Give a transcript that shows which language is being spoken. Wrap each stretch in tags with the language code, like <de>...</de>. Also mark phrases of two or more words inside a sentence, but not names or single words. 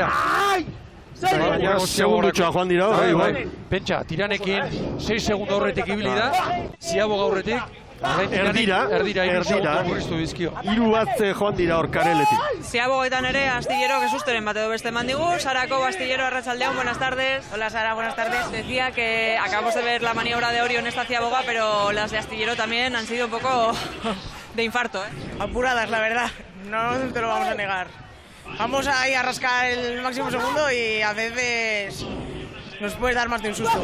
<eu>Baina segundutxoa joan dira. Pentsa, tiranekin 6 segundo horretik ibili da. Ziaboga horretik. Erdira. 3 bat joan dira hor Kareletik. Ziabogetan ere, Astillero, que susteren bat edo beste mandigu. Sarako, Astillero, Arratsaldeon,</eu> <es>buenas tardes. Hola Sara, buenas tardes. Decía que acabamos de ver la maniobra de Orio en esta Ziaboga, pero las de Astillero también han sido un poco de infarto, Apuradas, la verdad. No te lo vamos a negar. Vamos ahí a rascar el máximo segundo y a veces nos puede dar más de un susto.</es>